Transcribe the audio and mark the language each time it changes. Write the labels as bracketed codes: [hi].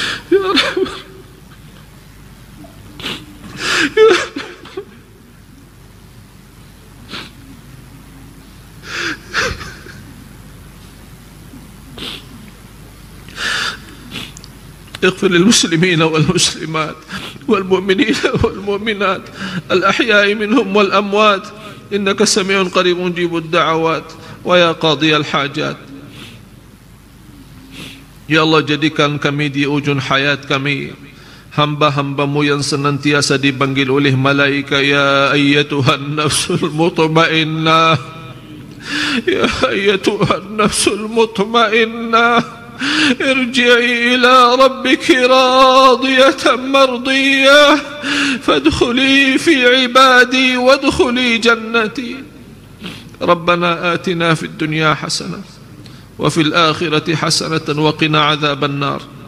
[ar] Ya Rahman, ya اغفر للمسلمين والمسلمات والمؤمنين والمؤمنات الأحياء منهم والأموات إنك سميع قريب مجيب الدعوات ويا قاضي الحاجات. [id] Ya Allah, jadikan kami di ujung hayat kami hamba-hamba-Mu yang senantiasa dipanggil oleh malaikat, [ar] ya ayyatuhan nafsul mutmainnah, ya ayyatuhan nafsul mutmainnah, ارجعي إلى ربك راضية مرضية فادخلي في عبادي وادخلي جنتي. ربنا آتنا في الدنيا حسنة وفي الآخرة حسنة وقنا عذاب النار.